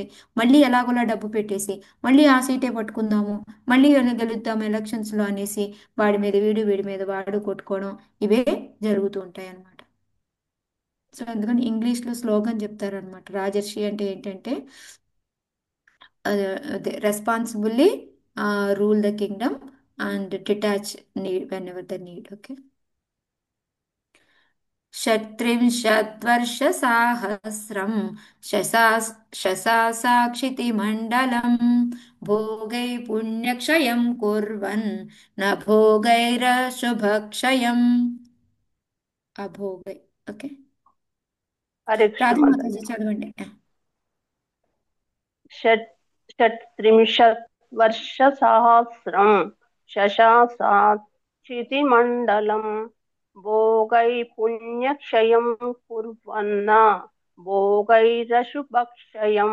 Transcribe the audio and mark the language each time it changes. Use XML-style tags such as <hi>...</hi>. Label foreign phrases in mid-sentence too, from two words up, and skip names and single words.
<te>మళ్ళీ ఎలాగోలా డబ్బు పెట్టేసి మళ్ళీ ఆ సీటే పట్టుకుందాము, మళ్ళీ గెలుద్దాం ఎలక్షన్స్లో అనేసి వాడి మీద వీడి మీద వాడు కొట్టుకోవడం, ఇవే జరుగుతూ ఉంటాయి అన్నమాట. సో అందుకని ఇంగ్లీష్లో స్లోగన్ చెప్తారనమాట. రాజర్షి అంటే ఏంటంటే అదే</te> <en>responsibly rule the kingdom and detach need whenever the need.</en> <sa>ఓకే, 37 वर्षसहस्रं शशासाक्षितिमण्डलं भोगै पुण्यक्षयं कुर्वन् न भोगैरशुभक्षयम् अभोगै.</sa> <te>ఓకే, హరే కృష్ణ రాధా మాతాజీ. మాతాజీ చదవండి.</te> <sa>షట్త్రింశత్ వర్షసహస్రం శశాసాక్షితిమండలం భోగై పుణ్యక్షయం కుర్వన్న భోగైరశుభక్షయం.</sa>